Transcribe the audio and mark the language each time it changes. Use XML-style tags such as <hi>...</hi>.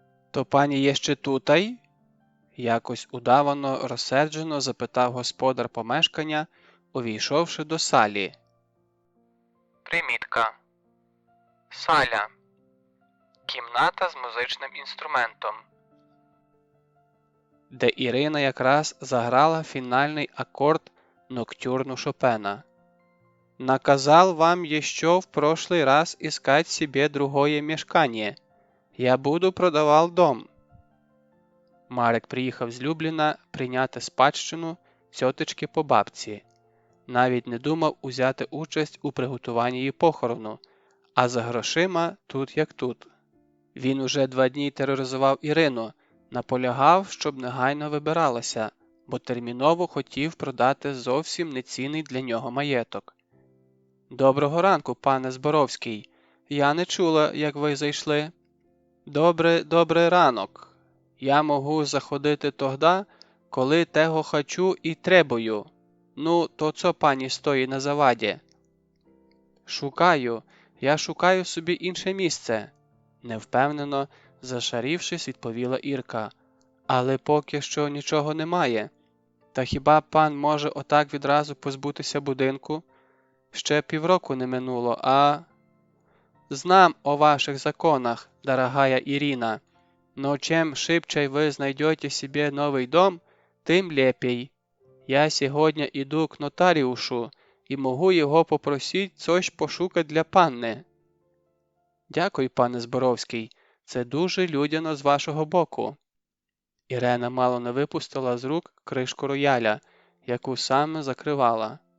<uk>«То пані є ще тутай?» – якось удавано розсерджено запитав господар помешкання, увійшовши до салі. Примітка. Саля. Кімната з музичним інструментом, де Ірина якраз заграла фінальний акорд ноктюрну Шопена.</uk> <ru>«Наказал вам еще в прошлый раз искать себе другое мешкание. Я буду продавал дом».</ru> <uk>Марек приїхав з Любліна прийняти спадщину тьотечки по бабці. навіть не думав узяти участь у приготуванні її похорону, а за грошима тут як тут. Він уже 2 дні тероризував Ірину, наполягав, щоб негайно вибиралася, бо терміново хотів продати зовсім нецінний для нього маєток. «Доброго ранку, пане Зборовський. Я не чула, як ви зайшли». Добрий ранок. Я можу заходити тогда, коли того хочу і требую. Ну, то цо пані стоїть на заваді?» Я шукаю собі інше місце», – невпевнено, зашарівшись, відповіла Ірка. «Але поки що нічого немає. Та хіба пан може отак відразу позбутися будинку? Ще півроку не минуло, а...»</uk> <ru>«Знам о ваших законах, дорогая Ирина, но чем шибче вы знайдете себе новый дом,</ru> <uk>тим лепей. Я сьогодні іду к нотаріушу і можу його попросити coś пошукати для панни». «Дякую, пане Зборовський, це дуже людяно з вашого боку». Ірена мало не випустила з рук кришку рояля, яку саме закривала.</uk>